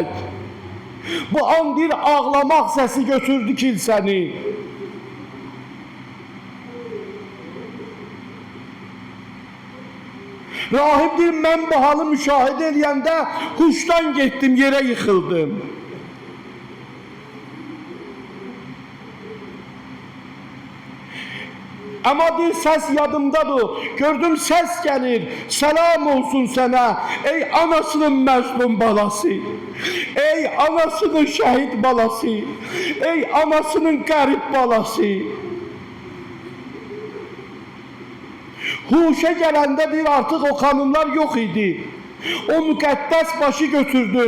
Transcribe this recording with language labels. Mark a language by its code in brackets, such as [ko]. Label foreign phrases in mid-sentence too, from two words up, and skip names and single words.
[az] Bu an bir ağlamaq səsi götürdü kilsəni. Rahib deyir, mən bu halı müşahidə edəndə huşdan getdim, yerə yıxıldım. Ama bir ses yadımdadır. [tr] Gördüm ses gelir. Selam olsun sana. [az] Ey anasının məzlum balası. Ey anasının şehit balası. Ey anasının garip balası. Huşa gələndə bir artıq o xanımlar yox idi. O müqəddəs başı götürdüm.